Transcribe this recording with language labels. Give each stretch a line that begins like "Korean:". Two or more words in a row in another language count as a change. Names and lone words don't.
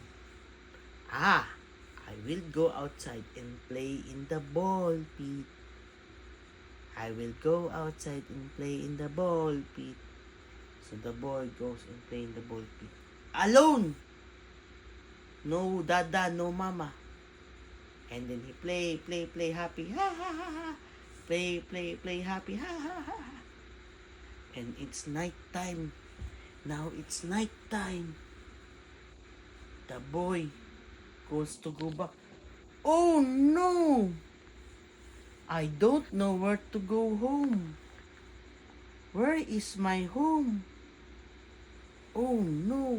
English: I will go outside and play in the ball pit. I will go outside and play in the ball pit. So the boy goes and play in the ball pit. Alone. No dada, no mama. And then he play happy. Ha ha ha ha. Play happy. Ha ha ha. And it's night time. Now it's night time. The boy goes to go back. Oh no! I don't know where to go home. Where is my home? Oh no!